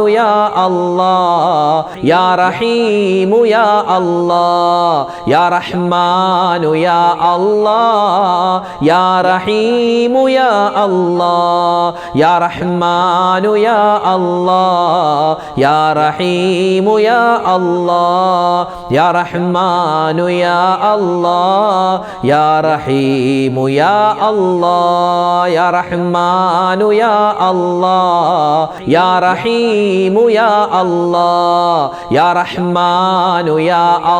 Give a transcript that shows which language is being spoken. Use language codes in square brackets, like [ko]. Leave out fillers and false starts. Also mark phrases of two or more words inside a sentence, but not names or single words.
[ar] يا الله يا رحيم يا الله يا رحمن يا الله يا رحيم يا الله يا رحمن يا الله يا رحيم يا الله الله يا رحمن يا الله يا رحيم يا الله يا رحمن يا الله يا رحيم يا الله يا رحمن يا